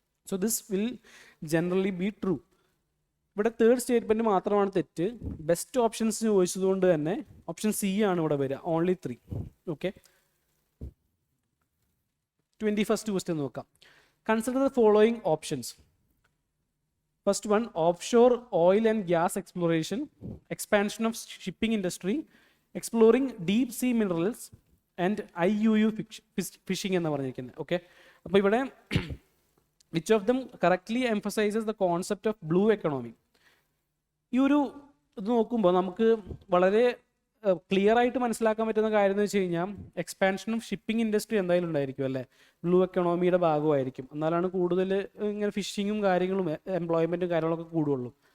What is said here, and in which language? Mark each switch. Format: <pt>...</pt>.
<en>So this will generally be true.</en> <ml>ഇവിടെ third statement മാത്രമാണ് തെറ്റ്. ബെസ്റ്റ് ഓപ്ഷൻസ് ചോദിച്ചതുകൊണ്ട് തന്നെ ഓപ്ഷൻ സി ആണ് ഇവിടെ വരിക, ഓൺലി 3. ഓക്കെ, 21st ക്വസ്റ്റ്യൻ നോക്കാം.</ml> <en>Consider the following options. First one, offshore oil and gas exploration, expansion of shipping industry, exploring deep sea minerals, and IUU fishing</en> <ml>എന്ന് പറഞ്ഞിരിക്കുന്നത്.</ml> <en>okay,</en> <ml>അപ്പോൾ ഇവിടെ</ml> <en>which of them correctly emphasizes the concept of blue economy?</en> <ml>ഈ ഒരു ഇത് നോക്കുമ്പോൾ നമുക്ക് വളരെ ക്ലിയർ ആയിട്ട് മനസ്സിലാക്കാൻ പറ്റുന്ന കാര്യം എന്ന് വെച്ച് കഴിഞ്ഞാൽ</ml> <en>expansion of shipping industry</en> <ml>എന്തായാലും ഉണ്ടായിരിക്കും അല്ലേ, ബ്ലൂ എക്കണോമിയുടെ ഭാഗമായിരിക്കും. എന്നാലാണ് കൂടുതൽ ഇങ്ങനെ ഫിഷിങ്ങും കാര്യങ്ങളും എംപ്ലോയ്മെൻറ്റും കാര്യങ്ങളൊക്കെ കൂടുള്ളൂ.</ml>